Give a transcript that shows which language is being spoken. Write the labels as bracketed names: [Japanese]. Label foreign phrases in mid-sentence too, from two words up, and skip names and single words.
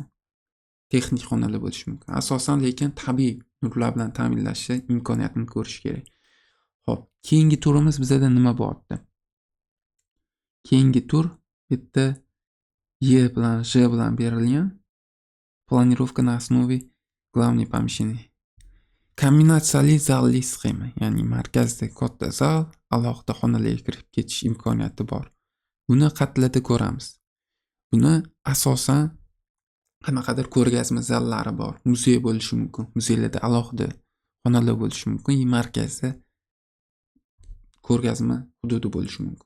[Uzbek] Texnik xonalar bo'lishi mumkin. Asosan lekin tabiiy nurlar bilan ta'minlashi imkoniyatini ko'rish kerak. Xo'p, keyingi turimiz bizda nima bo'lyapti? Keyingi tur bitta E bilan J bilan berilgan [Russian] планировка на основе главной помещения. [Uzbek] Kombinatsiyali zalli sxema, ya'ni markazda katta zal, alohida xonalarga kirib ketish imkoniyati bor. Buni qatlarda ko'ramiz. Buni asosan qanaqadir ko'rgazma zallari bor, muzey bo'lishi mumkin. Muzeylarda alohida xonalar bo'lishi mumkin, markazda ko'rgazma hududi bo'lishi mumkin.